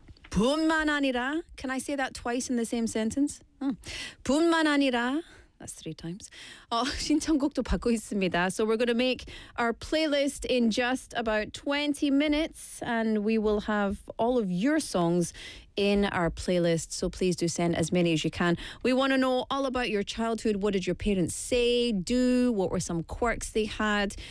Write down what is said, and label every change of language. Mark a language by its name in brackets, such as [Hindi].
[Korean] 뿐만 아니라, [English] Can I say that twice in the same sentence? [Korean] 뿐만 아니라 [English] That's three times. [Korean] 신청곡도 받고 있습니다. [English] So we're going to make our playlist in just about 20 minutes, and we will have all of your songs in our playlist. So please do send as many as you can. We want to know all about your childhood. What did your parents say, do? What were some quirks they had?